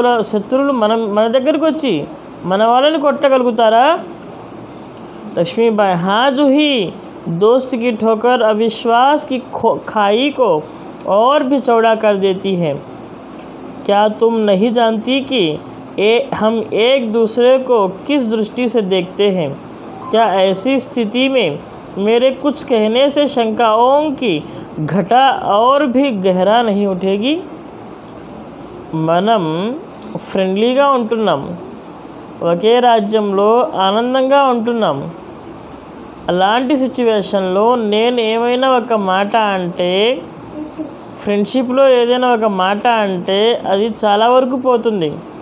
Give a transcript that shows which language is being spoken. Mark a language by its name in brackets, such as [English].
[Telugu] శత్రువులు మన దగ్గరకు వచ్చి మన వాళ్ళని కొట్టగలుగుతారా? [Hindi] లక్ష్మీబాయి, हाँ जूही, दोस्त की ठोकर अविश्वास की खाई को और भी चौड़ा कर देती है. क्या तुम नहीं जानती कि हम एक दूसरे को किस दृष्टि से देखते हैं? क्या ऐसी स्थिति में मेरे कुछ कहने से शंकाओं की घटा और भी गहरा नहीं उठेगी? [Telugu] మనం ఫ్రెండ్లీగా ఉంటున్నాం, ఒకే రాజ్యంలో ఆనందంగా ఉంటున్నాం. అలాంటి సిచ్యువేషన్లో నేను ఏమైనా ఒక మాట అంటే, ఫ్రెండ్షిప్లో ఏదైనా ఒక మాట అంటే అది చాలా వరకు పోతుంది.